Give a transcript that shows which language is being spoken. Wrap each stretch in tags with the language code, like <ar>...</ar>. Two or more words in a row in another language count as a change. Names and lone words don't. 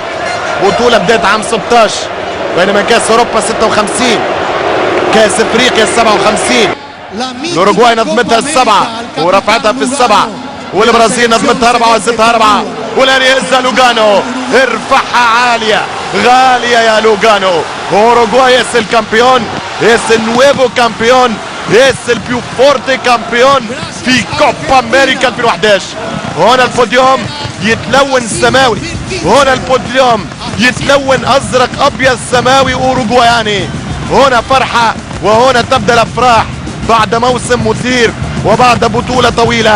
<ar>بطولة بدأت عام 16 بينما كأس أوروبا 56، كأس أفريقيا 57. الأوروغواي نظمتها السبعة ورفعتها في السبعة، والبرازيل نظمتها 4 وزتها 4. والآن يهزها لوغانو، ارفعها عالية غالية يا لوغانو.</ar> <es>أوروغواي es el campeón, es el nuevo campeón, es el più forte campeón</es> <ar>في كوبا أمريكا 2011. هنا البوديوم يتلون سماوي، هنا البوديوم يتلون أزرق أبيض سماوي أوروغواياني. هنا فرحة وهنا تبدأ الأفراح بعد موسم مثير وبعد بطولة طويلة.</ar>